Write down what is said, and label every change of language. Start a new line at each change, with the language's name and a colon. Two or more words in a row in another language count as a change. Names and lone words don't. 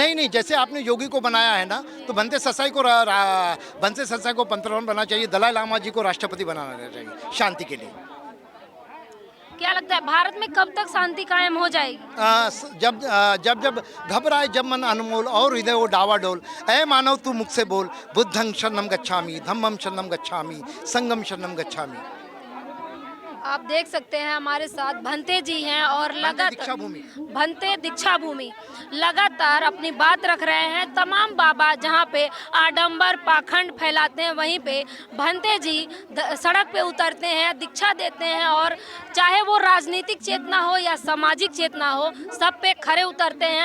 Hindi: नहीं, जैसे आपने योगी को बनाया है ना, तो बनते ससाई को पंतप्रधान बनाना चाहिए, दलाई लामा जी को राष्ट्रपति बनाना चाहिए शांति के लिए। क्या लगता है भारत में कब तक शांति कायम हो जाएगी? जब घबराए जब मन अनमोल और हृदय वो डावाडोल, ऐ मानव तू मुख से बोल,
Pali: बुद्धं शरणं गच्छामि, धम्मं शरणं गच्छामि, संघं शरणं गच्छामि।
Hindi: आप देख सकते हैं हमारे साथ भंते जी हैं और लगातार भंते दीक्षा भूमि लगातार अपनी बात रख रहे हैं। तमाम बाबा जहां पे आडंबर पाखंड फैलाते हैं, वहीं पे भंते जी सड़क पे उतरते हैं, दीक्षा देते हैं, और चाहे वो राजनीतिक चेतना हो या सामाजिक चेतना हो, सब पे खड़े उतरते हैं।